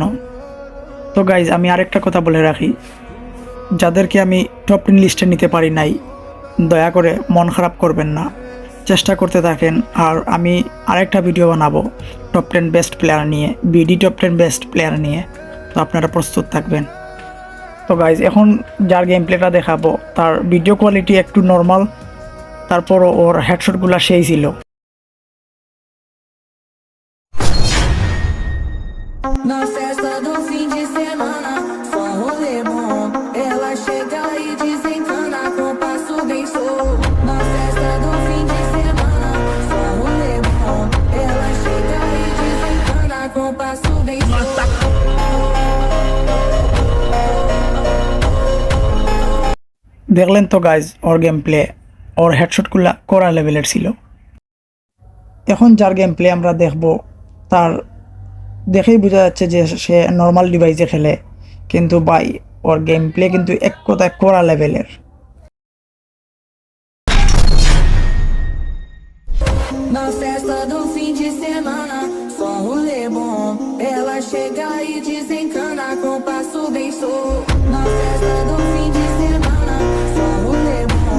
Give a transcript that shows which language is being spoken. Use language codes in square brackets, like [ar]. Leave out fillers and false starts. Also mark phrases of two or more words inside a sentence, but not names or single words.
[bn] তো গাইজ, আমি আরেকটা কথা বলে রাখি, যাদেরকে আমি [en] top 10 list [bn] নিতে পারি নাই, দয়া করে মন খারাপ করবেন না, চেষ্টা করতে থাকেন। আর আমি আরেকটা ভিডিও বানাবো [en] top 10 best player [bn] নিয়ে, [en] BD top 10 best player [bn] নিয়ে। তো আপনারা প্রস্তুত থাকবেন। তো গাইজ, এখন যার [en] game play [bn] দেখাবো তার [en] video quality [bn] একটু নর্মাল, তারপরও ওর হেডশটগুলো সেই ছিল। [pt] Na festa do fim de semana, só rolê bom. Ela chega e desencana com passo bem solto. Na festa do fim de semana, só rolê bom. Ela chega e desencana com passo bem solto. [bn] দেখলেন তো গাইজ, ওর [en] game play, [bn] ওর হেডশটগুলো কড়া লেভেলের ছিল। এখন যার [en] game play [bn] আমরা দেখব, তার দেখেই বোঝা যাচ্ছে যে সে [en] normal device [bn] খেলে, কিন্তু ভাই ওর [en] game play [bn] কিন্তু এক কথায় কড়া লেভেলের। [pt] Na festa do fim de semana, só rolê bom. Ela chega e desencana com passo bem solto. Na festa do fim de semana, só rolê bom.